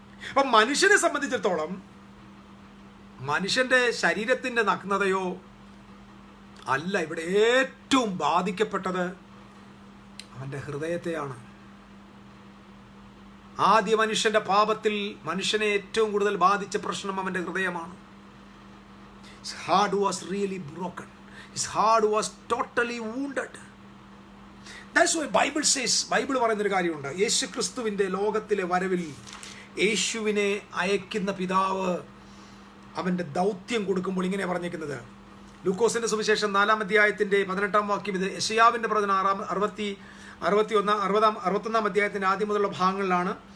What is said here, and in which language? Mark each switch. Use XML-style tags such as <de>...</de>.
<ml>അപ്പം മനുഷ്യനെ സംബന്ധിച്ചിടത്തോളം മനുഷ്യന്റെ ശരീരത്തിന്റെ നഗ്നതയോ അല്ല, ഇവിടെ ഏറ്റവും ബാധിക്കപ്പെട്ടത് അവന്റെ ഹൃദയത്തെയാണ്. ആദ്യ മനുഷ്യന്റെ പാപത്തിൽ മനുഷ്യനെ ഏറ്റവും കൂടുതൽ ബാധിച്ച പ്രശ്നം അവന്റെ ഹൃദയമാണ്.</ml> <en>His heart was really broken. His heart was totally wounded. That's why Bible says,</en> <ml>Bible പറയുന്നൊരു കാര്യമുണ്ട്, യേശു ക്രിസ്തുവിന്റെ ലോകത്തിലെ വരവിൽ യേശുവിനെ അയക്കുന്ന പിതാവ് അവന്റെ ദൗത്യം കൊടുക്കുമ്പോൾ ഇങ്ങനെ പറഞ്ഞേക്കുന്നത്. ലൂക്കോസിന്റെ സുവിശേഷം 4-ാം അധ്യായത്തിന്റെ 18-ാം വാക്യം. ഇത് യെശയ്യാവിന്റെ പ്രവചനം 61-ാം അധ്യായത്തിന്റെ ആദ്യം മുതലുള്ള ഭാഗങ്ങളിലാണ്.</ml>